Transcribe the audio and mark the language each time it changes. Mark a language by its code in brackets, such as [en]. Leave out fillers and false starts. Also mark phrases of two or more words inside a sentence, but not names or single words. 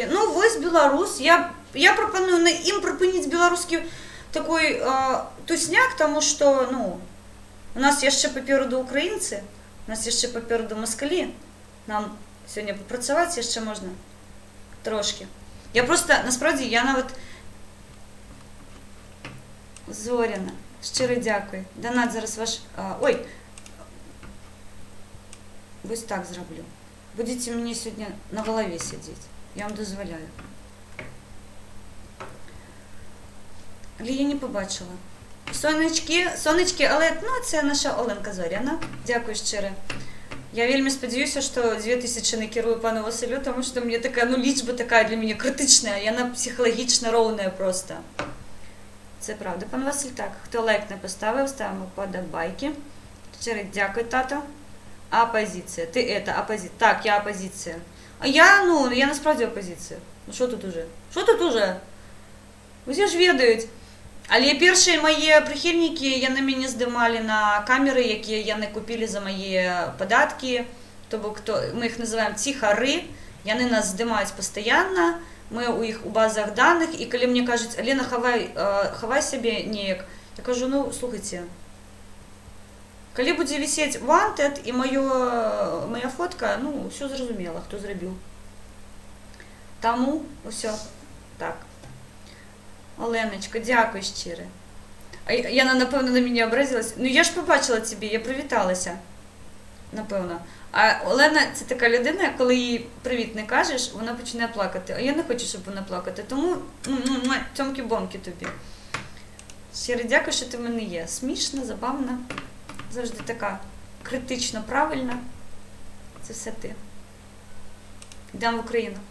[be] Вось беларус, я прапаную на ім прыпыніць беларускі такой тусняк, таму што, у нас яшчэ папераду украінцы, у нас яшчэ папераду маскалі, нам сёння папрацаваць яшчэ можна трошкі. [uk] Я просто, насправді, я нават... [be] Зоряна, шчыра дзякуй. Донат зараз ваш... Ой! Вось так зраблю. Будете мне сёння на галаве сядзець. Я вам дазваляю. [uk] Але я не побачила. Сонечки, але це наша Оленка Зоряна. Дякую шчыра. [be] Я вельмі спадзяюся, што 2000 накірую пану Василю, тому што мне такая, лічба такая для мяне крытычная, яна псіхалагічна роўная просто. [uk] Це правда, пан Василь. Так, хто лайк не поставив, ставимо подобайки. Щиро дякую, тато. Опозиція. Ти опозиція. Так, я опозиція. А я насправді опозиція. Що тут уже? Усі ж ведають. Але перші мої прихильники, [be] яны мяне здымалі на камеры, якія яны купілі за мае падаткі. То бок, мы іх называем ціхары. Яны нас здымаюць пастаянна. Мы у іх у базах даных, і калі мне кажуць, Алена, хавай сябе неяк, я кажу, слухайце, калі будзе вісець wanted і моя фотка, ўсё зразумела, хто зрабіў. Таму, ўсё, так. Оленочка, дзякуй шчыра. Яна, напэўна, на мяне абразілась. Я ж побачила цябе, я прывіталася. Напэўна. [uk] А Олена, це така людина, коли їй привіт не кажеш, вона починає плакати. А я не хочу, щоб вона плакати. Тому цьомки-бомки тобі. Щиро дякую, що ти в мене є. Смішна, забавна, завжди така критично правильна. Це все ти. Йдемо в Україну.